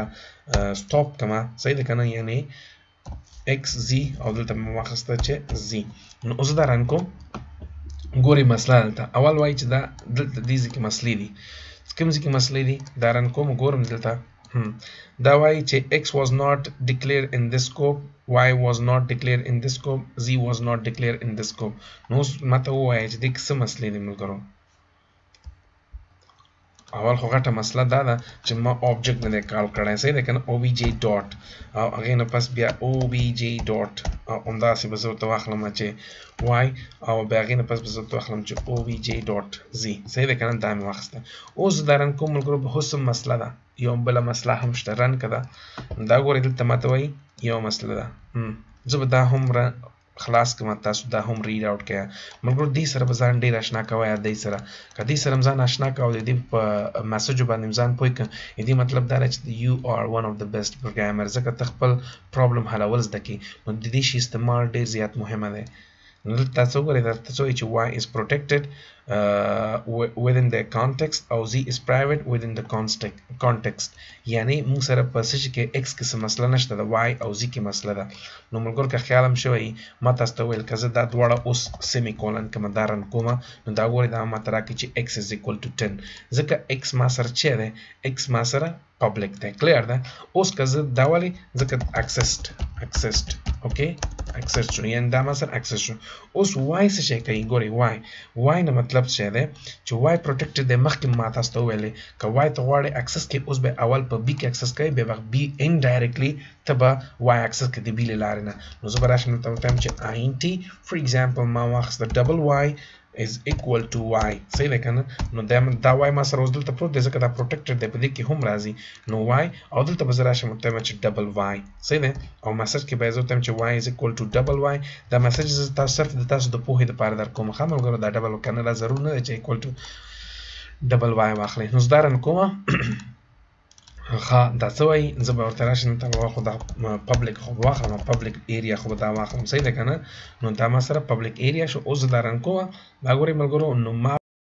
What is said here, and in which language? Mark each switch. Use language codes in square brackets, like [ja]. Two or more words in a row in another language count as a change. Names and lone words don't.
[ps] سټاپ کړم صحیح ده که نه یعنې ایکس زی او دلته مې واخیسته چې زی نو اوس دا رن کوم ګورئ مسله دلته اول وایي چې دا دلته دې ځای کې مسلې دي کوم ځای کې مسلې دي دا رن کوم ګورم دلته دا وایي چې [en] x was not declared in this scope y was not declared in this scope z was not declared in this scope [ps] نو ماته وایي چې دې کې څه مسلې دي ملګرو اول خو غټه مسله دا ده چې ما object نه دی کال کړی صحیح ده که نه obj ډاټ او هغې نه پس بیا obj ډاټ او همداسې به زه ورته واخلم چې y او بیا هغې نه پس به زه ورته واخلم چې obj ډاټ z صحیح ده که نه دا مې واخیسته اوس دا رن کوم ملګرو به اوس هم مسله ده یو بله مسله هم شته رن که ده دا ګورئ دلته ماته وایي یو مسله ده زه به دا هم خلاص کوم تاسو دا هم [en] read out [ps] کړئ ملګرو دې سره به ځان ډېر اشنا کوئ دې سره که دې سره ځان اشنا کوئ د دې په میسجو باندې ځان پوه کړئ دې مطلب دا دی چې [en] you are one of the best programmer [ps] ځکه ته خپل پرابلم حلول زده کړې نو د دې شي استعمال ډېر زیات مهمه دی نو دلته تاسو وګورئ درته څه وایي چې [en] y is protected within the context [ps] او [en] z is private within the context [ps] یعنی موږ سره په څه کې x کې څه مسله نشته د y او z کې مسله ده نو ملګرو که خیال هم شوی ما تاسو ته ویل که زه دا دواړه اوس سیمی کولن کوم دا رن کومه نو دا ګورئ دا ماته راکړي چې [en] x is equal to 10 [ps] ځکه x ما سره چې دی x ما سره public دی کلیر ده اوس که زه دا ولې ځکه accessed اوکې access شو یعنی دا ما سره access شو اوس y څه شی کوي ګورئ y نه مطلب څه دی چې y protected دی مخکې ما تاسو ته ویلې که y ته غواړئ access کې اوس به اول په b کې access کوي بیا به b indirectly ته به y access کې د b له لارې نه نو زه به راشم دلته ووایم چې [en] int for example [ps] ما واخیسته [en] double y is equal to y [ps] صحیح ده که نه نو دا y ما سره اوس دلته پروت دی ځکه دا protected دی په دې کې هم راځي نو y او دلته به زه راشم ورته وایم چې [en] double y [ps] صحیح ده او میسج کې به زه ورته وایم چې [en] y is equal to double y [ps] دا میسج زه تاسو صرف د تاسو د پوهې دپاره درکوم ښه ملګرو دا ډبل که نه دا ضرور نه دی چې [en] equal to double y [ps] واخلئ نو زه دا رن کومه ښه دا څه وایي زه به ورته راشم دلته خو دا پبلیک خو به واخلم [en] public area [ps] خو به دا واخلم صحیح ده که نه نو دا ما سره [en] public area [ps] شو اوس زه دا رن کومه دا ګورئ ملګرو نو ما